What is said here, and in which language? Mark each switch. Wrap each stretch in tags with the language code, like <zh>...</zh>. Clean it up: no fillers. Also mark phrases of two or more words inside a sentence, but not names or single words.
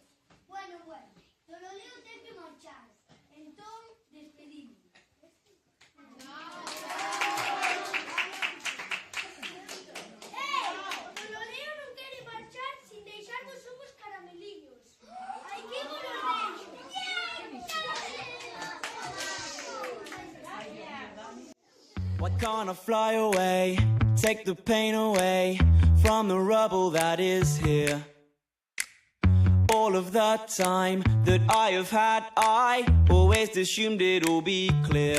<gl>Bueno, Torreleo ten que marchar. Entón, despedimos. Torreleo non quere marchar sin deixarnos unhos carameliños. Ai, que bonito!</gl> <en>Why can't I fly away, take the pain away from the rubble that is here? All of the time that I have had, I always assumed it'll be clear.</en>